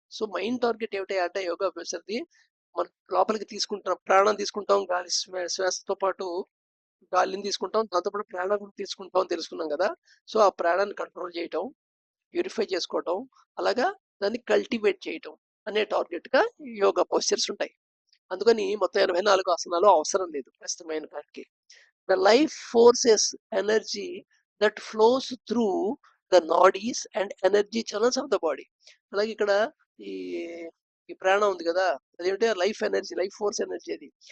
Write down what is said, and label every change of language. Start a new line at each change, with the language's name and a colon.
Telugu: So main target ఏమిటి అంటే యోగా పోస్చర్ది మనం లోపలికి తీసుకుంటాం, ప్రాణం తీసుకుంటాం, గాలి శ్వాసతో పాటు గాలిని తీసుకుంటాం, దాంతోపాటు ప్రాణం కూడా తీసుకుంటాం అని తెలుసుకున్నాం కదా. సో ఆ ప్రాణాన్ని కంట్రోల్ చేయటం, ప్యూరిఫై చేసుకోవటం, అలాగా దాన్ని కల్టివేట్ చేయటం అనే టార్గెట్ గా యోగా పోస్చర్స్ ఉంటాయి. అందుకని మొత్తం 84 ఆసనాలు అవసరం లేదు ప్రస్తుతమైన దానికి.
English: The life forces energy that flows through the nadis and energy channels of the body.
Telugu: అలాగే ఇక్కడ ఈ ఈ ప్రాణం ఉంది కదా, అదేంటే life energy, life force energy.